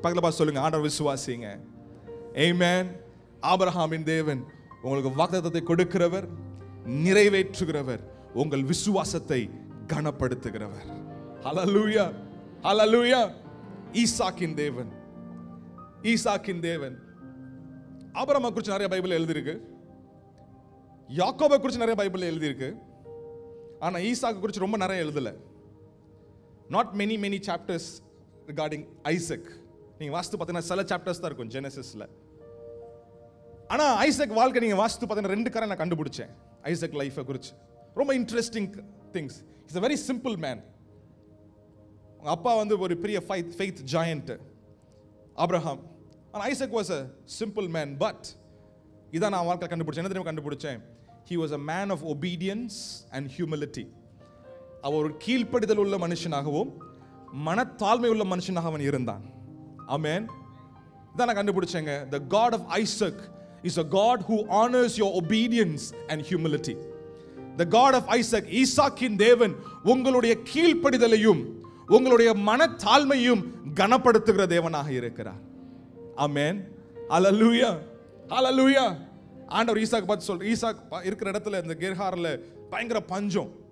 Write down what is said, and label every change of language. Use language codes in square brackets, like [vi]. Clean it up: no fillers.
[ta] பக்கத்துல பார்த்து சொல்லுங்க, ஆண்டவரை விசுவாசிங்க. amen. ஆபிரகாமின் தேவன் உங்களுக்கு வாக்குத்தத்தத்தை கொடுக்கிறவர், நிறைவேற்றுகிறவர், உங்கள் விசுவாசத்தை கனப்படுத்துகிறவர். ஹல்லேலூயா, ஹல்லேலூயா. ஈசாக்கின் தேவன், ஈசாக்கின் தேவன். ஆபிரகாமை குறித்து நிறைய பைபிள்ல எழுதியிருக்கு, யாக்கோபை குறித்து நிறைய பைபிள்ல எழுதியிருக்கு. ஆனா ஈசாக்கை குறித்து ரொம்ப நிறைய எழுதல. [en] not many chapters regarding Isaac. [ta] நீங்க வாஸ்து பார்த்தீங்கன்னா சில சாப்டர்ஸ் தான் இருக்கும் ஜெனசிஸ்ல. ஆனா ஐசக் வாழ்க்கை நீங்க வாஸ்து பார்த்தீங்கன்னா 2 காரணம் நான் கண்டுபிடிச்சேன் ஐசக் லைஃபை குறித்து. ரொம்ப interesting things. [en] Is a very simple man. [ta] அப்பா வந்து ஒரு பெரிய [en] faith giant [ta] ஆபிரகாம். ஆனா Isaac [en] was a simple man, but [ta] இதான் நான் வாழ்க்கை கண்டுபிடிச்சேன். என்ன தெரியுமா கண்டுபிடிச்சேன்? [en] he was a man of obedience and humility. [ta] அவர் ஒரு கீழ்ப்படிதல் உள்ள மனுஷனாகவும் மனத்தாழ்மை உள்ள மனுஷனாக அவன் இருந்தான். ஆமென். இதான் நான் கண்டுபிடிச்சேங்க. [en] the God of Isaac is a God who honors your obedience and humility. the God of Isaac, [ta] ஈசாக்கின் தேவன் உங்களுடைய கீழ்ப்படிதலையும் உங்களுடைய மனத்தாழ்மையும் கனப்படுத்துகிற தேவனாக இருக்கிறார். ஆமென். ஹல்லேலூயா, ஹல்லேலூயா. ஆண்டவர் ஈசாக் பார்த்து சொல்ற, ஈசாக் இருக்கிற இடத்துல இந்த கெர்ஹார்ல பயங்கர பஞ்சம்.